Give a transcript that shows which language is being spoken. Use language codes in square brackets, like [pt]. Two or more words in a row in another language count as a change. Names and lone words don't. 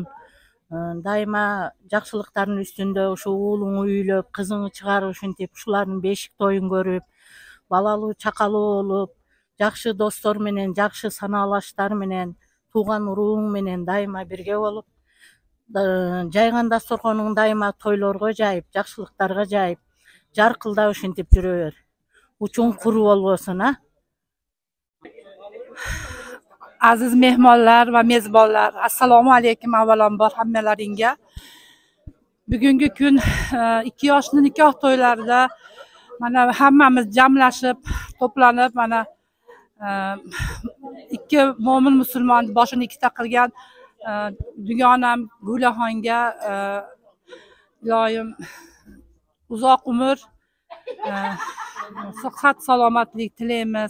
[ky] Дайыма жакшылыктардын үстүндө ушу уулуңу үйлөп, кызыңы чыгарып ушинтип, ушулардын бешик тоюн көрүп, балалуу чакалуу болуп, жакшы достор менен, жакшы санаалаштар менен, тууган урууң менен дайыма бирге болуп, жайган дасторконуң дайыма тойлорго жайып, жакшылыктарга жайып, жаркылдап ушинтип жүрө бер. Учуң куру болбосун, а? [uz] Aziz mehmonlar va mezbonlar, assalomu alaykum avvalambor hammalaringga. Bugungi kun 2 yoshli nikoh to'ylarida mana hammamiz jamlashib, to'planib, mana 2 mo'min musulmon boshini ikkita qilgan dugonam Gulaxonga iloyim uzoq umr, sihat, salomatlik tilaymiz.